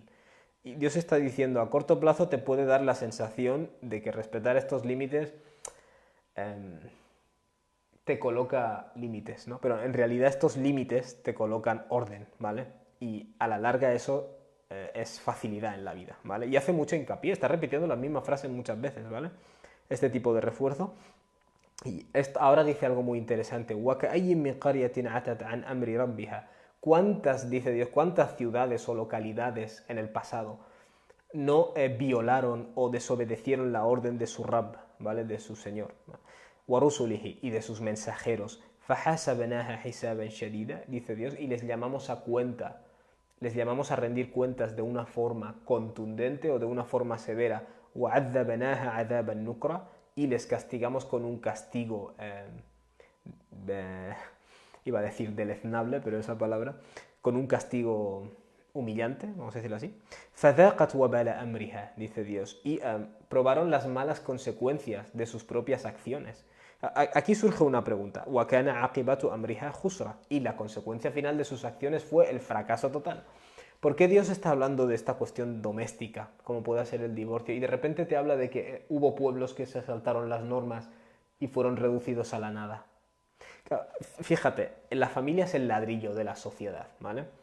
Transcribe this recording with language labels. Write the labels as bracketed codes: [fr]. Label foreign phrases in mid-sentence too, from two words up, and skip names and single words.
[es] Y Dios está diciendo, a corto plazo te puede dar la sensación de que respetar estos límites te coloca límites, ¿no? Pero en realidad estos límites te colocan orden, ¿vale? Y a la larga eso es facilidad en la vida, ¿vale? Y hace mucho hincapié, está repitiendo la misma frase muchas veces, ¿vale? Este tipo de refuerzo. Y ahora dice algo muy interesante. [ar] وَكَأَيٍّ مِّن قَرْيَةٍ عَتَتْ عَنْ أَمْرِ رَبِّهَا. [es] ¿Cuántas, dice Dios, cuántas ciudades o localidades en el pasado no violaron o desobedecieron la orden de su Rabb, ¿vale? De su Señor. Warusulihi, y de sus mensajeros. [ar] فحاسبناها حسابا شديدا, [es] dice Dios, y les llamamos a cuenta, les llamamos a rendir cuentas de una forma contundente o de una forma severa. [ar] وعذبناها عذابا نكرا, [es] y les castigamos con un castigo, iba a decir deleznable, pero esa palabra, con un castigo humillante, vamos a decirlo así. [ar] فَذَاقَتْ وَبَالَ أَمْرِهَا, [es] dice Dios, y probaron las malas consecuencias de sus propias acciones. Aquí surge una pregunta. [ar] وَكَانَ عَاقِبَةُ أَمْرِهَا خُسْرًا, [es] y la consecuencia final de sus acciones fue el fracaso total. ¿Por qué Dios está hablando de esta cuestión doméstica, como pueda ser el divorcio, y de repente te habla de que hubo pueblos que se saltaron las normas y fueron reducidos a la nada? Fíjate, la familia es el ladrillo de la sociedad, ¿vale?